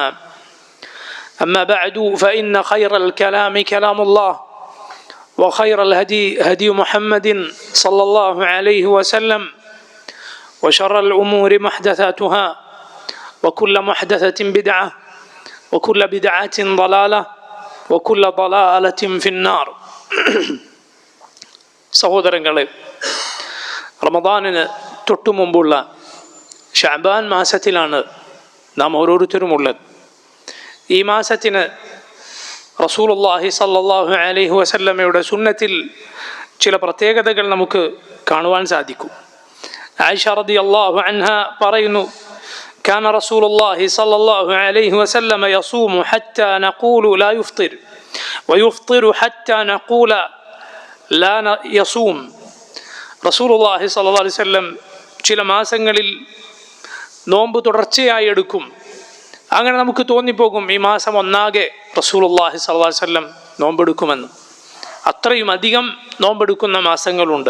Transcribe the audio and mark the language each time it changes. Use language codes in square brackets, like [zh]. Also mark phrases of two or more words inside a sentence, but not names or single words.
[ar] أما بعد فإن خير الكلام كلام الله وخير الهدي هدي محمد صلى الله عليه وسلم وشر الأمور محدثاتها وكل محدثة بدعة وكل بدعة ضلالة وكل ضلالة في النار. [ml] സഹോദരങ്ങളെ, റമദാനിന് തൊട്ടു മുമ്പുള്ള ഷഅബാൻ മാസത്തിലാണ് നാം ഓരോരുത്തരുമുള്ളത്. ഈ മാസത്തിന് [ar] رسول الله صلى الله عليه وسلم [ml] സുന്നത്തിൽ ചില പ്രത്യേകതകൾ നമുക്ക് കാണുവാൻ സാധിക്കും. ആയിഷ [ar] رضي الله عنها [ml] പറയുന്നു, [ar] كان رسول الله صلى الله عليه وسلم يصوم حتى نقول لا يفطر ويفطر حتى نقول لا يصوم. رسول الله صلى الله عليه وسلم [ml] ചില മാസങ്ങളിൽ നോമ്പ് തുടർച്ചയായി എടുക്കും. അങ്ങനെ നമുക്ക് തോന്നിപ്പോകും ഈ മാസം ഒന്നാകെ [ar] رسول الله صلى الله عليه وسلم [ml] നോമ്പെടുക്കുമെന്ന്. അത്രയും അധികം നോമ്പെടുക്കുന്ന മാസങ്ങളുണ്ട്.